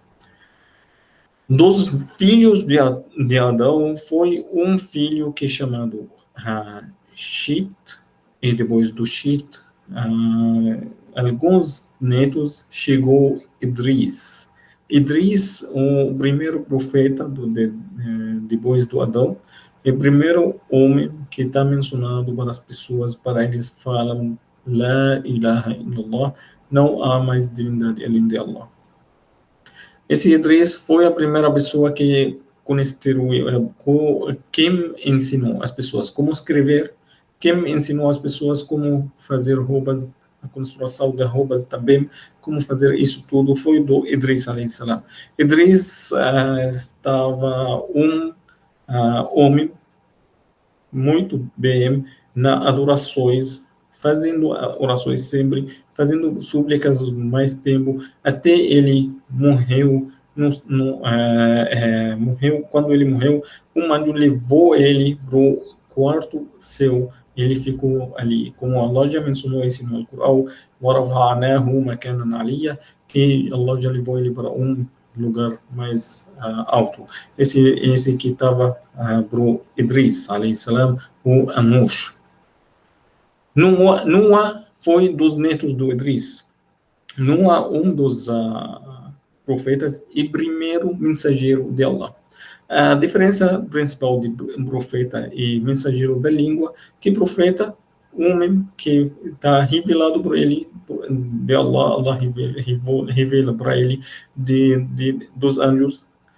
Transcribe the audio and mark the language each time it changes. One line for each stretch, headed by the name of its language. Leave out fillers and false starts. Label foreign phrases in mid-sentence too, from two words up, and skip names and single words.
Portuguese: Dos filhos de Adão, foi um filho que é chamado Shit, e depois do Shit, alguns netos, chegou Idris. Idris, o primeiro profeta depois do Adão, é o primeiro homem que está mencionado para as pessoas, para eles falam
Arabic: لا إله إلا الله,
Portuguese: não há mais divindade além de Allah. Esse Idris foi a primeira pessoa que quem ensinou as pessoas como escrever, quem ensinou as pessoas como fazer roupas, a construção de roupas também, como fazer isso tudo, foi do Idris
Arabic: عليه السلام.
Portuguese: Idris estava um homem muito bem na adorações, fazendo orações sempre, fazendo súplicas mais tempo, até ele morreu. Morreu. Quando ele morreu, um anjo levou ele para o quarto céu. Ele ficou ali, como Allah já mencionou isso no Corão, que Allah já levou ele para um lugar mais alto. Esse que estava para o Idris,
Arabic: عليه السلام,
Portuguese: o Anush. Noah foi dos netos do Idris. Noah, um dos profetas e primeiro mensageiro de Allah. A diferença principal de profeta e mensageiro da língua, que profeta, homem que está revelado por ele, de Allah, Allah revela para ele dos anjos,